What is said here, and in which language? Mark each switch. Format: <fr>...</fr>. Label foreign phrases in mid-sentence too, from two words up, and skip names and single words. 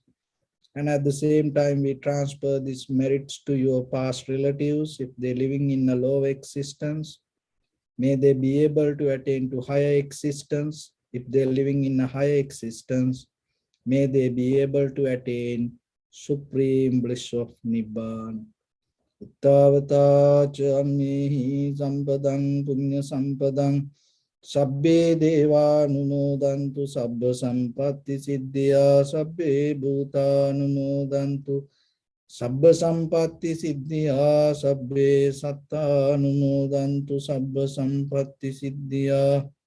<en>And at the same time, we transfer these merits to your past relatives. If they're living in a low existence, may they be able to attain to higher existence. If they're living in a higher existence, may they be able to attain supreme bliss of Nibbana.</en> <pi>Ittavata ca ammehi sampadang punya sampadang sabbe deva numodantu sabba sampatti siddhya sabbe bhuta numodantu sabba sampatti siddhya sabbe satta numodantu sabba sampatti siddhya</pi>